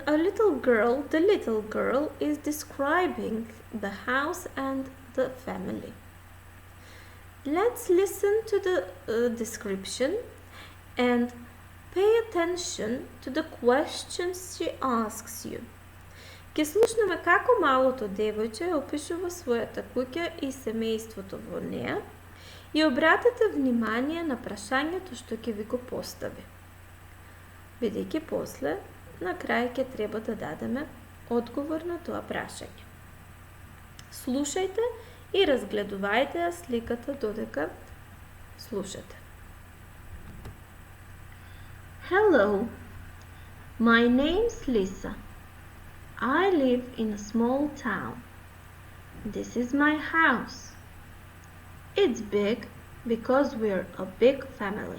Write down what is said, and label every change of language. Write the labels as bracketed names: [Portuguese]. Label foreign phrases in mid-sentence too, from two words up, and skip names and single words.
[English] The little girl is describing the house and the family. Let's listen to the description and pay attention to the questions she asks you. [Macedonian] Ке слушнеме како малото девојче опишува својата куќа и семејството во неа и обратете внимание на прашањето што ќе ви го постави. Бидејќи после, на крај ќе треба да дадеме одговор на тоа прашање. Слушајте и разгледувајте ја сликата додека слушате. [English] Hello, my name's Lisa. I live in a small town. This is my house. It's big because we're a big family.